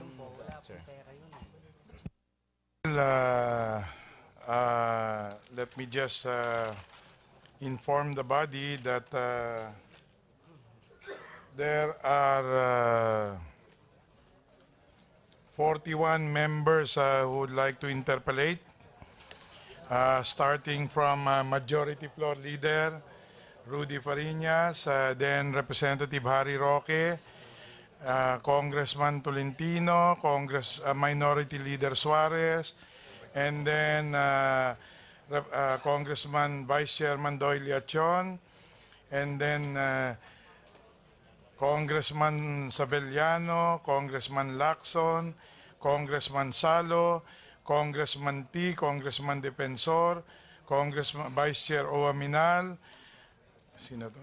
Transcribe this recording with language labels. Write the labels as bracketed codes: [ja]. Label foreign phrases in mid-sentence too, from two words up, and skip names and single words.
[en] Let me just inform the body that there are 41 members who would like to interpellate, starting from Majority Floor Leader Rudy Fariñas, then Representative Harry Roque, Congressman Tolentino, Minority Leader Suarez, and then Congressman Vice Chairman Doyle Leachon, and then Congressman Sabelliano, Congressman Lacson, Congressman Salo, Congressman T, Congressman Defensor, Congressman Vice Chair Owa Minal, [tl] sino to?